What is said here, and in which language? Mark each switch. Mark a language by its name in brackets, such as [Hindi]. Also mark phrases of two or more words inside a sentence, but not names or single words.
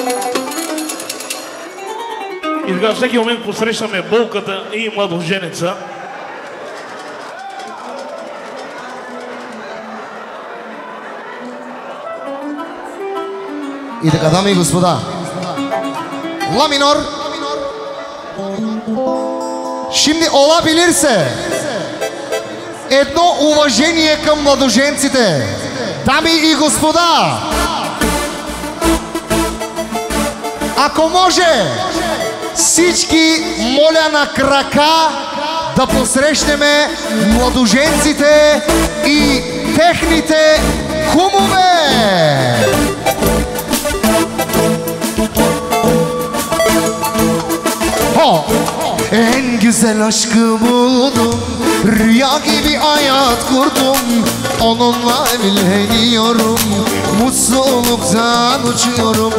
[Bulgarian] И така всеки момент посрещаме болката и младоженеца. И така, дами и господа, ла минор. [Turkish] Şimdi olabilirse [Bulgarian] едно уважение към младоженците. Дами и господа, ако може, всички моля на крака да посрещнеме младоженците и техните кумове. [Turkish] En güzel aşkı buldum, rüya gibi hayat kurdum, onunla evleniyorum, mutluluktan uçuyorum.